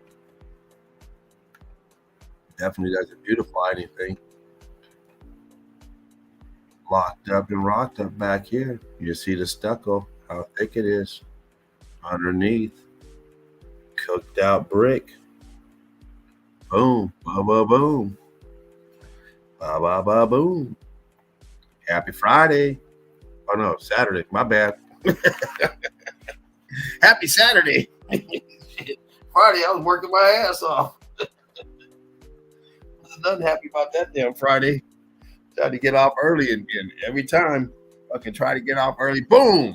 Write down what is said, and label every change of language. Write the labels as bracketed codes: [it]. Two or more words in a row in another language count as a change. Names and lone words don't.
[en] Definitely doesn't beautify anything. Locked up and rocked up back here. You see the stucco, how thick it is. Underneath. Cooked out brick. Boom, ba ba boom, ba ba ba boom. Happy Friday. Oh no, Saturday. My bad. Happy Saturday. Friday, I was working my ass off. Wasn't nothing happy about that damn Friday. Tried to get off early and every time I can try to get off early, boom.